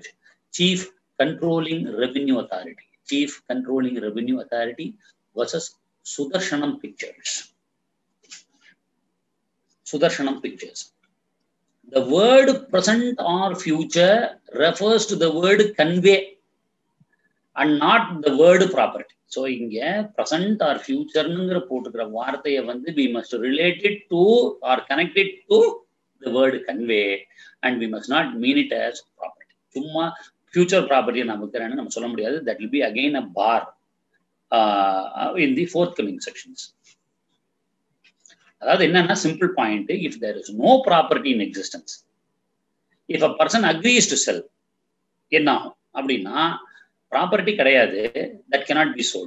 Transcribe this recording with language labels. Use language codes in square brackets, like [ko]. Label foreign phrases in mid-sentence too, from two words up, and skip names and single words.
[en] Chief Controlling Revenue Authority. Chief Controlling Revenue Authority versus Sudarshanam Pictures. Sudarshanam Pictures. The word present or future refers to the word convey and not the word property. So, inge present or future [ta] நுங்கற போடுகிற வார்த்தைய [en] we must relate it to or connect it to the word convey, and we must not mean it as property. [ta] சும்மா [en] future property [ta] நமக்காரண நாம் சொல்ல முடியாது. [en] That will be again a bar in the forthcoming sections. That is simple point. If there is no property in existence, if a person agrees to sell, property that cannot be sold.